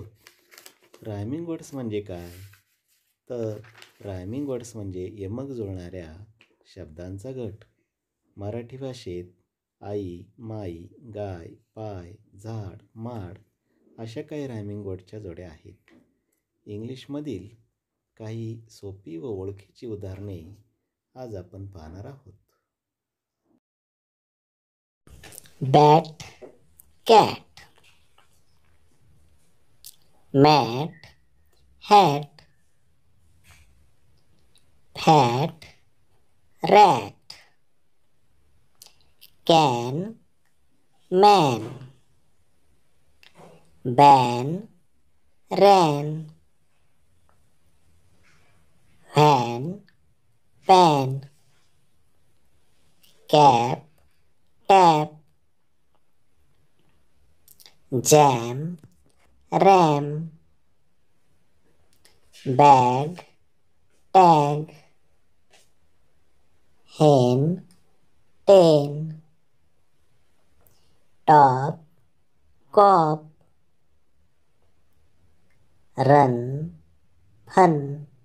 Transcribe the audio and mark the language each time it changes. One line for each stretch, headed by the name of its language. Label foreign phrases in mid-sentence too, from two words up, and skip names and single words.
English: rhyming words
Marathi: म्हणजे काय? तर
English: rhyming words
Marathi: म्हणजे यमक जुळणाऱ्या शब्दांचा गट. मराठी भाषेत आई, माई, गाय, पाय, झाड, माड अशा काही
English: rhyming words
Marathi: जोड्या आहेत. इंग्लिशमधील काही सोपी व ओळखीची उदाहरणे आज आपण पाहणार आहोत.
English: Bat, cat. Mat, hat. Hat, rat. Can, man. Ban, ran. Van, pan. Cap, tap. Jam, ram. Bag, tag. Hen, ten. Top, cop. Run, fun.